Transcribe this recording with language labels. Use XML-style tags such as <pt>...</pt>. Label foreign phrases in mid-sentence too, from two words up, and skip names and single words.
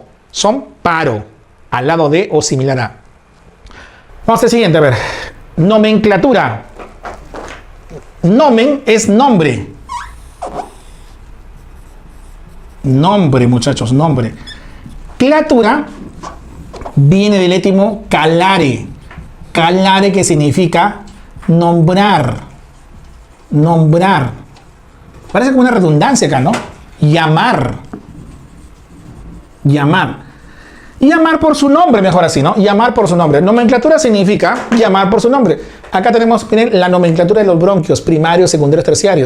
<es>Son paro. Al lado de o similar a. Vamos al siguiente, a ver. Nomenclatura. Nomen es nombre. Nombre, muchachos, nombre. Clatura viene del étimo calare. Calare, que significa nombrar. Nombrar. Parece como una redundancia acá, ¿no? Llamar. Llamar. Llamar por su nombre, mejor así, ¿no? Llamar por su nombre. Nomenclatura significa llamar por su nombre. Acá tenemos, miren, la nomenclatura de los bronquios, primarios, secundarios, terciarios.</es>